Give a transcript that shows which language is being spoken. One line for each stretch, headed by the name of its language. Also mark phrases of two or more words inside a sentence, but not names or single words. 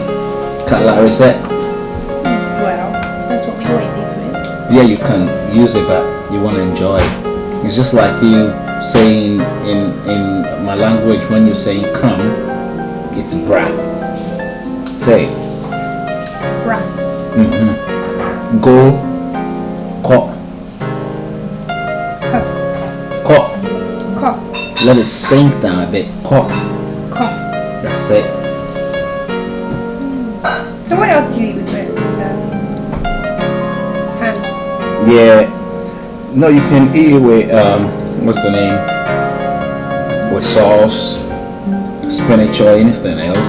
English: Cutlery set? Well, that's what we always eat with. Yeah, you can use it, but you want to enjoy it. It's just like you saying in my language, when you say come, it's bra. Say it. Bra. Go, ko. Ko. Ko. Let it sink down a bit. Ko. Ko. That's it. So what else do you eat with it? Ham. Yeah. No, you can eat it with what's the name? With sauce, spinach, or anything else.